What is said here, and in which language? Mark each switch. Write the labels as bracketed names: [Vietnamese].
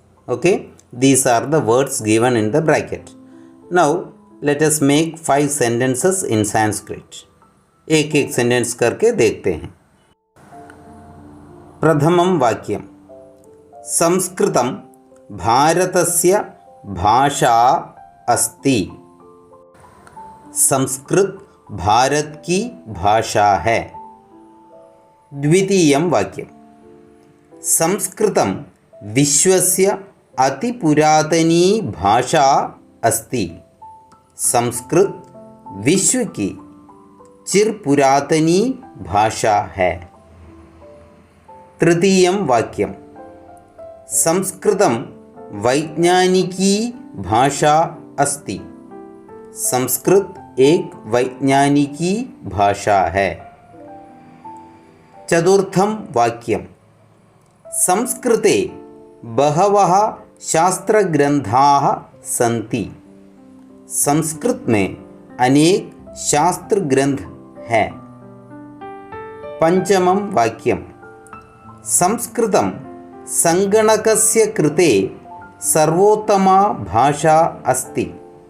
[English] Okay, these are the words given in the bracket. Now let us make 5 sentences in Sanskrit. [Hindi] एक एक sentence करके देखते हैं. [Sanskrit] प्रथमं वाक्यं. संस्कृतं भारतस्य भाषा अस्ति. [Hindi] संस्कृत भारत की भाषा है. [Sanskrit] द्वितीयं वाक्यं. संस्कृतं विश्वस्य अतिपुरातनी भाषा अस्ति. [Hindi] संस्कृत विश्व की चिरपुरातनी भाषा है. [Sanskrit] तृतीयं वाक्यं. संस्कृतं वैज्ञानिकी भाषा अस्ति. [Hindi] संस्कृत एक वैज्ञानिकी भाषा है. [Sanskrit] चतुर्थं वाक्यं. संस्कृते बहवः शास्त्रग्रंथाः सन्ति. [Hindi] संस्कृत में अनेक शास्त्र ग्रंथ है. [Sanskrit] पंचमं वाक्यं. संस्कृतं संगणकस्य कृते सर्वोत्तमा भाषा अस्ति.